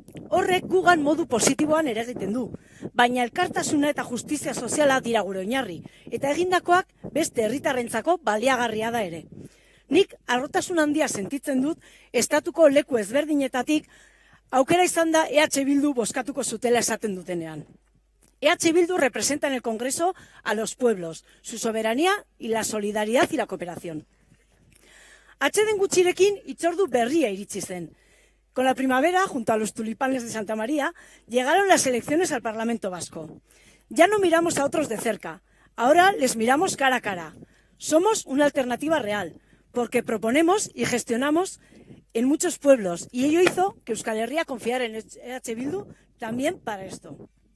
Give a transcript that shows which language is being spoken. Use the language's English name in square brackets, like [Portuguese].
[Basque] Horrek gugan modu positiboan eragiten du, baina elkartasuna eta justizia soziala dira gure oinarri, eta egindakoak beste herritarrentzako baliagarria da ere. Nik harrotasun handia sentitzen dut estatuko leku ezberdinetatik aukera izan da EH Bildu bozkatuko zutela esaten dutenean. [Spanish] EH Bildu representa en el Congreso a los pueblos, su soberanía y la solidaridad y la cooperación. [Basque] Atseden gutxirekin hitzordu berria iritsi zen. [Spanish] Con la primavera, junto a los tulipanes de Santa María, llegaron las elecciones al Parlamento Vasco. Ya no miramos a otros de cerca, ahora les miramos cara a cara. Somos una alternativa real, porque proponemos y gestionamos en muchos pueblos, y ello hizo que Euskal Herria confiara en EH Bildu también para esto.